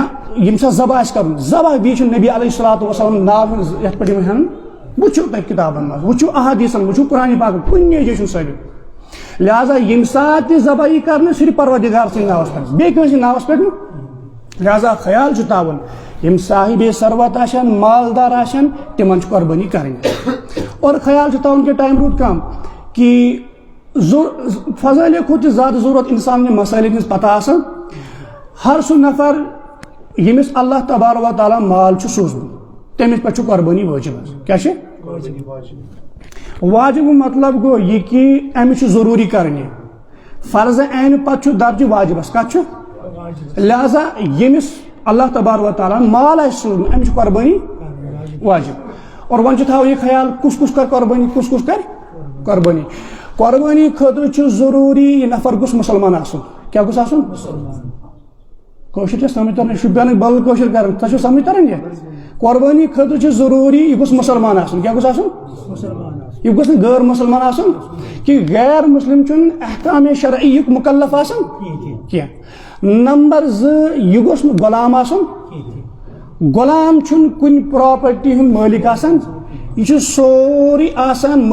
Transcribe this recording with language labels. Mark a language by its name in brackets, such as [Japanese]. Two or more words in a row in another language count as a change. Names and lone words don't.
[Kashmiri] یم سات ذبح آسہِ کرُن ذبح بیٚیہِ چھُ نبی [Arabic] علیہ الصلوۃ والسلام [Kashmiri] ناو یتھ پٮ۪ٹھ ہینان وچھو تب کتابن مز وچھو احادیثن وچھو قرآن پاک کُنہِ جایہِ ثٲبت لہذا یم سات ذبح کرنے صرف پروردگار سٕنٛدِ ناوس پٮ۪ٹھ بیٚیہِ کٲنٛسہِ ناوس پٮ۪ٹھ لہذا خیال چھُ تھاوُن یم صاحب ثروت آسن مالدار آسن تمن قربانی کریں اور خیال چھُ تھاوُن کہ ٹائم روٗد کم کہ فضائل کھۄتہٕ زیادٕ ضرورت انسان نے مسائلن ہٕنٛز پتہ آسان ہر سُہ نفر ییٚمِس [Arabic] اللہ تبارک و تعالیٰ [Kashmiri] مال چھُ سوٗزمُت تٔمِس پٮ۪ٹھ چھُ قربانی وٲجِب حظ کیٛاہ چھِ واجب مطلب گو یہ کہ امس ضروری کرنی فرض عین پتہ درجہ واجبس کت لہذا یمس [Arabic] اللہ تبارک و تعالیٰ [Kashmiri] مال آسہِ سوٗزمُت امس قربانی واجب اور ون تھاو یہ خیال کس کر قربانی کس کر قربانی قربانی خاطر ضروری یہ نفر گوٚژھ مسلمان آسُن کیا گوٚژھ آسُن کٲشُر چھا سمجھ تران شُپین بدل کٲشُر کران تۄہہِ چھو سمجھ تران یہ قربانی خاطر ضروری یہ گوٚژھ مسلمان آسُن کیا گوٚژھ آسُن یہ گوٚژھ نہٕ غٲر مسلمان آسُن کہ غیر مسلم چھُنہٕ احکام شرعیُک مکلف آسان کینٛہہ نمبر 2 یہ گوٚژھ نہٕ غلام آسُن غلام چھُنہٕ کُنہِ پراپرٹی ہُنٛد مٲلِک آسان یہ چھُ سورُے آسان